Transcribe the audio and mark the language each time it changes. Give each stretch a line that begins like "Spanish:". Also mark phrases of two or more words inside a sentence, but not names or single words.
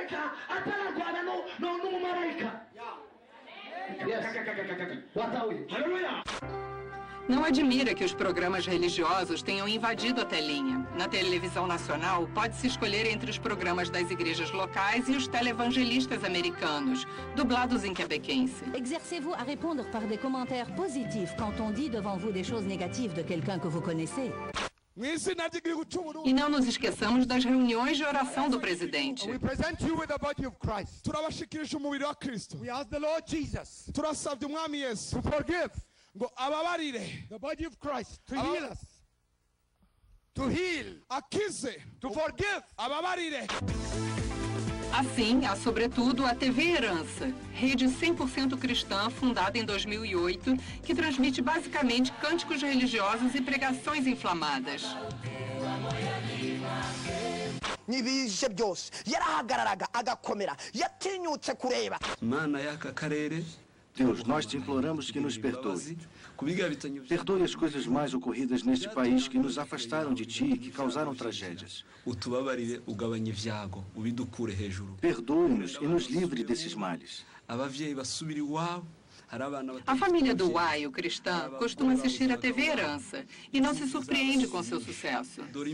Portuguese: Não admira que os programas religiosos tenham invadido a telinha. Na televisão nacional, pode-se escolher entre os programas das igrejas locais e os televangelistas americanos, dublados em quebequense.
French: Exercez-vous à répondre par des commentaires positifs quand on dit devant vous des choses négatives de quelqu'un que vous connaissez?
Portuguese: E não nos esqueçamos das reuniões de oração do presidente.
Kinyarwanda: turabashikirije umubiri wa Kristo. Turasabye umwami Yesu ngo ababarire.
English: The body of Christ to heal us. To heal. Akize. To forgive.
Kinyarwanda: Ababarire.
Portuguese: Assim, há sobretudo a TV Herança, rede 100% cristã fundada em 2008, que transmite basicamente cânticos religiosos e pregações inflamadas.
Kinyarwanda: n'ibije byose yarahagararaga agakomera yatinyutse kureba. Mana y'aka karere,
Portuguese: Deus, nós te imploramos que nos perdoe. Perdoe as coisas mais ocorridas neste país que nos afastaram de ti e que causaram tragédias. Perdoe-nos e nos livre desses males. A família do Waio, cristã, costuma assistir a TV Herança e não se surpreende com seu sucesso.